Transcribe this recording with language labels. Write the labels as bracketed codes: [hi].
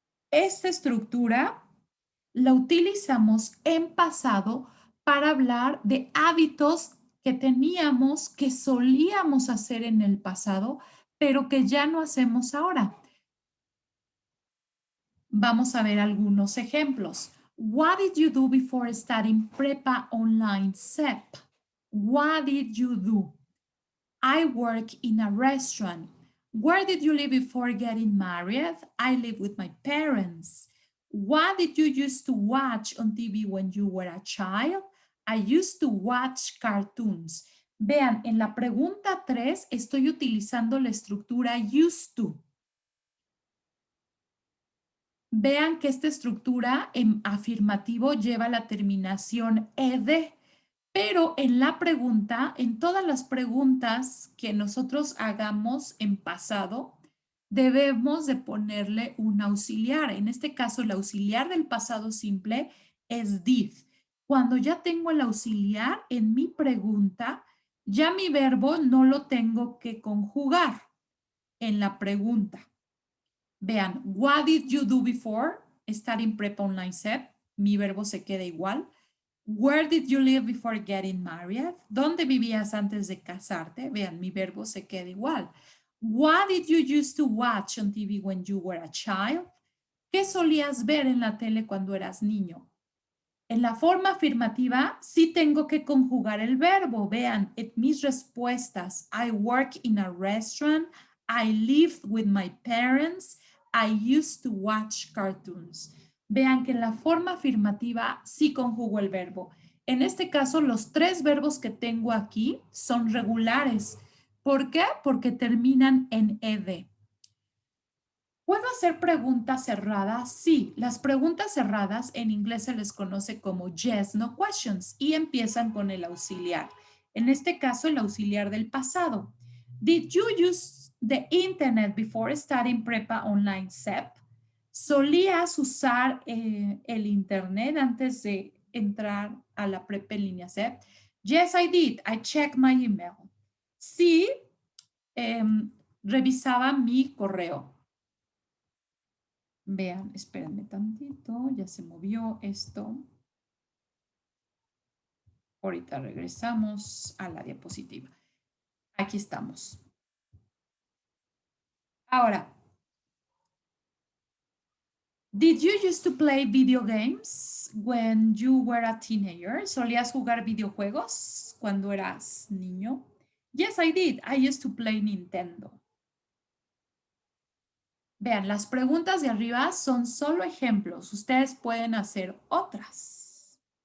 [es] Esta estructura la utilizamos en pasado para hablar de hábitos que teníamos, que solíamos hacer en el pasado, pero que ya no hacemos ahora. Vamos a ver algunos ejemplos. [en] What did you do before studying Prepa Online CEP? What did you do? I work in a restaurant. Where did you live before getting married? I live with my parents. What did you used to watch on TV when you were a child? I used to watch cartoons. [es] Vean, en la pregunta 3 estoy utilizando la estructura used to. Vean que esta estructura en afirmativo lleva la terminación ed, pero en la pregunta, en todas las preguntas que nosotros hagamos en pasado, debemos de ponerle un auxiliar. En este caso, el auxiliar del pasado simple es did. Cuando ya tengo el auxiliar en mi pregunta, ya mi verbo no lo tengo que conjugar en la pregunta. Vean, [en] what did you do before studying prep online SEP? [es] Mi verbo se queda igual. [en] Where did you live before getting married? [es] ¿Dónde vivías antes de casarte? Vean, mi verbo se queda igual. [en] What did you used to watch on TV when you were a child? [es] ¿Qué solías ver en la tele cuando eras niño? En la forma afirmativa sí tengo que conjugar el verbo. Vean, en mis respuestas, [en] I work in a restaurant, I lived with my parents, I used to watch cartoons. [es] Vean que en la forma afirmativa sí conjugo el verbo. En este caso, los 3 verbos que tengo aquí son regulares. ¿Por qué? Porque terminan en ed. ¿Puedo hacer preguntas cerradas? Sí, las preguntas cerradas en inglés se les conoce como [en] yes, no questions [es] y empiezan con el auxiliar. En este caso, el auxiliar del pasado. [en] Did you use the internet before studying Prepa Online SEP? [es] ¿Solías usar el internet antes de entrar a la prepa en línea SEP? [en] Yes, I did. I checked my email. [es] Sí, revisaba mi correo. Vean, espérenme tantito, ya se movió esto. Ahorita regresamos a la diapositiva. Aquí estamos. Ahora, [en] did you used to play video games when you were a teenager? [es] ¿Solías jugar videojuegos cuando eras niño? [en] Yes, I did. I used to play Nintendo. [es] Vean, las preguntas de arriba son solo ejemplos. Ustedes pueden hacer otras.